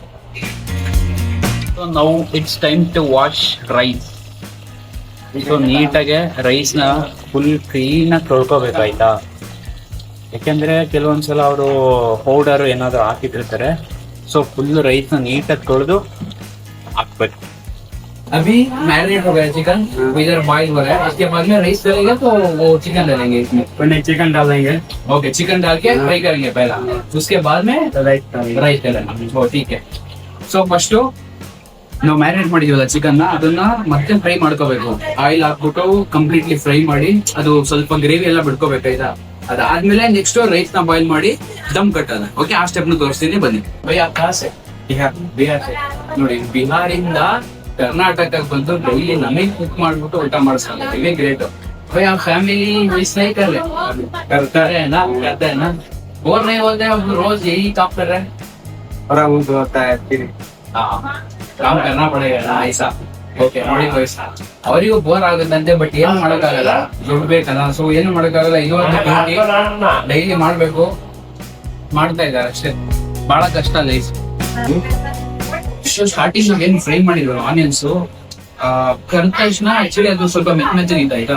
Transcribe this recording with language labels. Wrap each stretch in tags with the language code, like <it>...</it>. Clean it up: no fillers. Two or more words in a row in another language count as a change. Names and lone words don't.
<en>so ನಾವು it's time to wash rice.</en> <kn>ಸೊ ನೀಟಾಗೆ ರೈಸ್ನ ಫುಲ್ ಕ್ಲೀನಾಗಿ ತೊಳ್ಕೊಬೇಕಾಯ್ತಾ. ಯಾಕೆಂದ್ರೆ ಕೆಲವೊಂದ್ಸಲ ಅವರು ಪೌಡರ್ ಏನಾದ್ರು ಹಾಕಿಟ್ಟಿರ್ತಾರೆ. ಸೊ ಫುಲ್ ರೈಸ್ನ ನೀಟಾಗಿ ತೊಳೆದು ಹಾಕ್ಬೇಕು.</kn> <hi>अभी मैरिनेट हो गया चिकन, इधर बॉइल हो रहा है. इसके बाद में राइस डालेंगे तो वो चिकन डालेंगे इसमें. पहले चिकन डालेंगे. ओके, चिकन डाल के फ्राई करेंगे पहला, उसके बाद में राइस डालेंगे. ओ ठीक है.</hi> <en>so first</en> <kn>ನಾವು ಮ್ಯಾರಿನೇಟ್ ಮಾಡಿದೀವಲ್ಲ ಚಿಕನ್ ಅದನ್ನ ಮತ್ತೆ ಫ್ರೈ ಮಾಡ್ಕೋಬೇಕು. ಆಯಿಲ್ ಹಾಕ್ಬಿಟ್ಟು</kn> <en>completely fry</en> <kn>ಮಾಡಿ ಅದು ಸ್ವಲ್ಪ ಗ್ರೇವಿ ಎಲ್ಲ ಬಿಡ್ಕೋಬೇಕಾಯ್ತಾ. ಅದಾದ್ಮೇಲೆ</kn> <en>next rice</en> <kn>ನ ಬಾಯ್ಲ್ ಮಾಡಿ ದಮ್ ಕಟ್ಟೋದ. ಓಕೆ, ಆ ಸ್ಟೆಪ್ ನ ತೋರಿಸ್ತೀನಿ ಬನ್ನಿ. ಬಿಹಾರ್ ನೋಡಿ, ಬಿಹಾರಿಂದ ಕರ್ನಾಟಕಕ್ಕೆ ಬಂದು ಡೈಲಿ ನಮಗೆ ಕುಕ್ ಮಾಡ್ಬಿಟ್ಟು ಊಟ ಮಾಡಿಸ್ಕೊಂಡಿದ್ದೀವಿ.</kn> <hi>ಗ್ರೇಟ್. ಆ ಫ್ಯಾಮಿಲಿ मिस नहीं कर रहे, करता है ना, करता है ना. बोल रहे होते हैं रोज यही काम कर रहे हैं और वो तो होता है फिर काम करना पड़ेगा ना ऐसा.</hi> <kn>ಓಕೆ ನೋಡಿ ಬಾಯ್ಸ್, ಅವರಿಗೂ ಬೋರ್ ಆಗುತ್ತಂತೆ, ಬಟ್ ಏನು ಮಾಡೋಕ್ಕಾಗಲ್ಲ, ದುಡ್ಡು ಬೇಕಲ್ಲ. ಸೊ ಏನು ಮಾಡೋಕ್ಕಾಗಲ್ಲ, ಇನ್ನೊಂದು ಡೈಲಿ ಮಾಡ್ಬೇಕು, ಮಾಡ್ತಾ ಇದ್ದಾರೆ ಅಷ್ಟೇ. ಬಹಳ ಕಷ್ಟ ಲೈಫ್. ಸ್ಟಾರ್ಟಿಂಗ್ ಏನ್ ಫ್ರೈ ಮಾಡಿದ್ರು ಆನಿಯನ್ಸ್ ಕರೆದ ತಕ್ಷಣ ಆಕ್ಚುಲಿ ಅದು ಸ್ವಲ್ಪ ಮೆತ್ತಗಿತ್ತು ಆಯ್ತಾ.</kn>